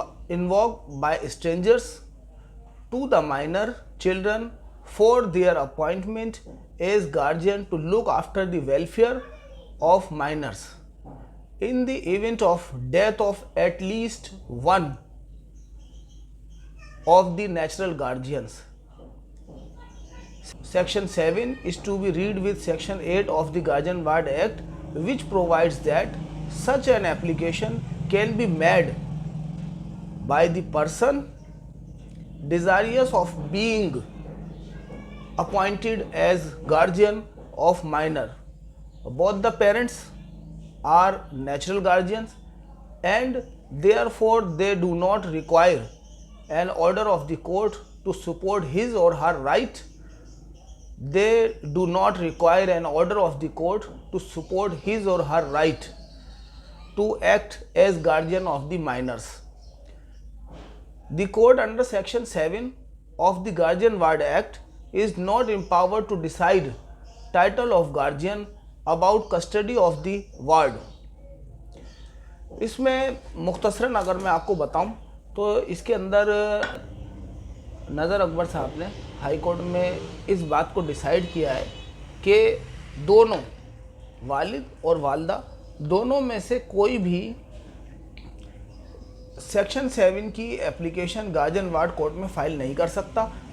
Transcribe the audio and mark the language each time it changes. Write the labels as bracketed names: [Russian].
[English] invoked by strangers to the minor children for their appointment as guardian to look after the welfare of minors in the event of death of at least one of the natural guardians. Section 7 is to be read with Section 8 of the Guardian Ward Act, which provides that such an application can be made by the person desirous of being appointed as guardian of minor. Both the parents are natural guardians and therefore they do not require an order of the court to support his or her right. They do not require an order of the court to support his or her right to act as guardian of the minors. The court under Section 7 of the Guardian Ward Act is not empowered to decide title of guardian about custody of the ward. [Hindi] इसमें मुख्तसरन अगर मैं आपको बताऊं तो इसके अंदर नज़र अकबर साहब ने हाई कोर्ट में इस बात को डिसाइड किया है कि दोनों वालिद और वालदा दोनों में से कोई भी सेक्शन 7 की एप्लीकेशन गार्जियन वार्ड कोर्ट में फ़ाइल नहीं कर सकता।